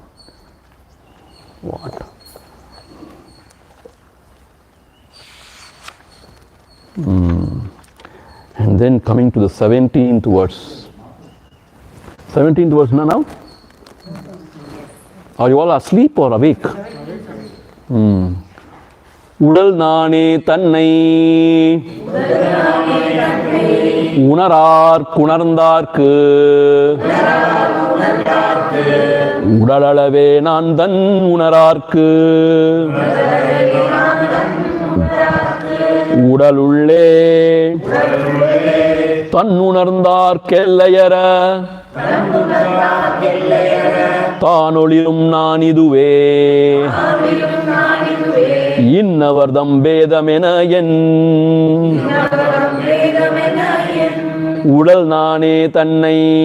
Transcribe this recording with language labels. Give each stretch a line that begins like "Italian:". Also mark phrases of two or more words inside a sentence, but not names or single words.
English: What? And then coming to the 17th verse. 17th verse now? Are you all asleep or awake?
Tamil: உடல் நானே தன்னை உணரார் குணர்ந்தார்க்கு உடலவே நான்றன் உணரார்க்கு உடலுள்ளே தன்னுணர்ந்தார் கெல்லையற தானொளிரும் நான் இதுவே இன்னவர்தம் பேதமென என் உடல் நானே தன்னை